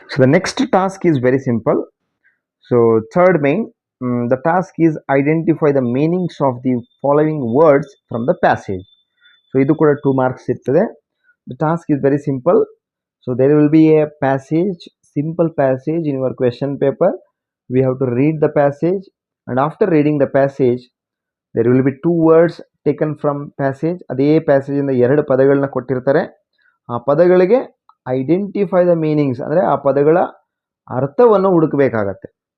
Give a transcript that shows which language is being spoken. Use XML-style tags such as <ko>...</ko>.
<en>So the next task is very simple. So third main, the task is identify the meanings of the following words from the passage. So</en> <kn>ಇದು ಕೂಡ 2 marks ಇರ್ತದೆ.</kn> <en>The task is very simple. So there will be a passage, simple passage in your question paper. We have to read the passage, and after reading the passage there will be 2 words taken from passage.</en> <kn>ಅದೇ passage ಇಂದ 2 ಪದಗಳನ್ನ ಕೊಟ್ಟಿರ್ತಾರೆ. ಆ ಪದಗಳಿಗೆ</kn> <en>identify the meanings</en> <kn>ಅಂದರೆ ಆ ಪದಗಳ ಅರ್ಥವನ್ನು ಹುಡುಕಬೇಕಾಗತ್ತೆ.</kn>